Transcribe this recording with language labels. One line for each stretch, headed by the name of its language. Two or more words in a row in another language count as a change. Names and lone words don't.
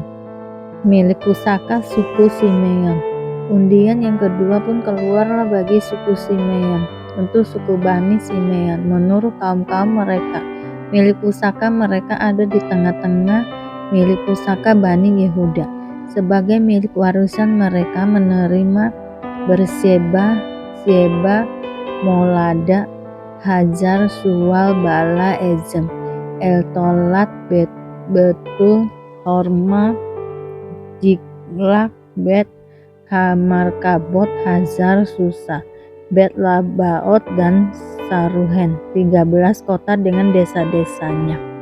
Indonesian: Milik pusaka suku Simeon. Undian yang kedua pun keluarlah bagi suku Simeon, untuk suku Bani Simeon, menurut kaum-kaum mereka. Milik pusaka mereka ada di tengah-tengah milik pusaka Bani Yehuda. Sebagai milik warisan mereka menerima Berseba, Sieba, Molada, Hajar, Sual, Bala, Ezem, Eltolat, Betul, Horma, Jiklak, Bet Hamarkabot, Hazar, Susa, Bet Labaot, dan Saruhen, 13 kota dengan desa-desanya.